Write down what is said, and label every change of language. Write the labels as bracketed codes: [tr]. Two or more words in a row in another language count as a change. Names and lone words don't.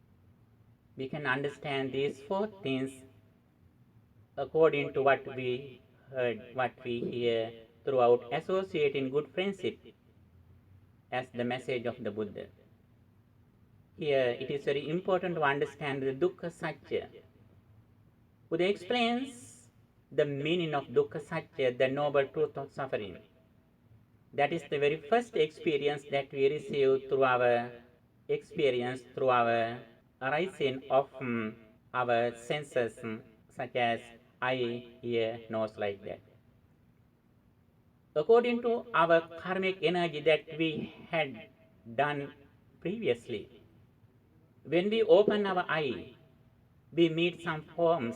[en] We can understand these four things according to what we heard, what we hear throughout associating good friendship as the message of the Buddha. Here it is very important to understand the [pi] dukkha satya. [en] Buddha explains the meaning of [pi] dukkha satya, [en] the noble truth of suffering. That is the very first experience that we receive through our experience, through our arising of our senses, such as eye, ear, nose, like that. According to our karmic energy that we had done previously, when we open our eye, we meet some forms.